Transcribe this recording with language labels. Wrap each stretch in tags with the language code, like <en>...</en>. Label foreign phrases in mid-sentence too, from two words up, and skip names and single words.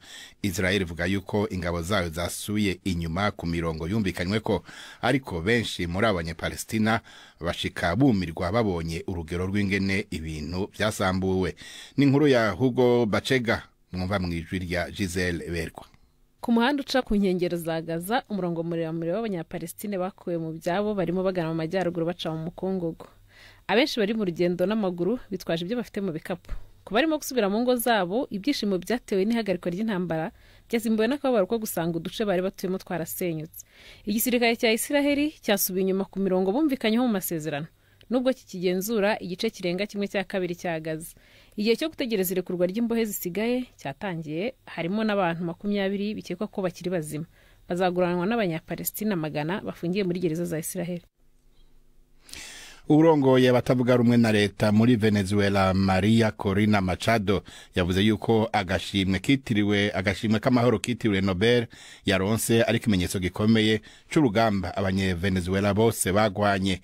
<rn>Israel ivuga yuko ingabo zayo zasuye inyuma ku mirongo yumvikanywe ko, ariko benshi muri abanyepalestina bashika bumirwa babonye urugero rw'ingene ibintu byasambuwe. Ni inkuru ya Hugo Bachega mwumva mwijwi rya Giselle Berwa.</rn> <rw>Ku muhanda uca ku nkengero za Gaza, umurongo muremure w'abanyapalestine bakuwe mu byabo barimo bagana mu majyaruguru baca mu mukungugu. Abenshi bari mu rugendo n'amaguru bitwaje ibyo bafite mu bikapu. Ku barimo gusubira mu ngo zabo, ibyishimo byatewe n'ihagarikwa ry'intambara byazimbuwe n'akababaro ko gusanga uduce bari batuyemo twarasenyutse. Igisirikare cya Israel cyasubiye inyuma ku mirongo bumvikanyeho mu masezerano, nubwo kikigenzura igice kirenga 1/2 cya Gaza. Igihe cyo gutegereza irekurwa ry'imbohe zisigaye cyatangiye, harimo n'abantu 20 bikekwa ko bakiri bazima bazaguranwa n'abanyapalestina magana bafungiye muri gereza za Israel.</rw> <rn>Urongoye batavuga rumwe na leta muri Venezuela Maria Corina Machado yavuze yuko agashimwe k'amahoro kitiriwe Nobel yaronse ari kimenyetso gikomeye c'urugamba abanyevenezuela bose bagwanye.</rn>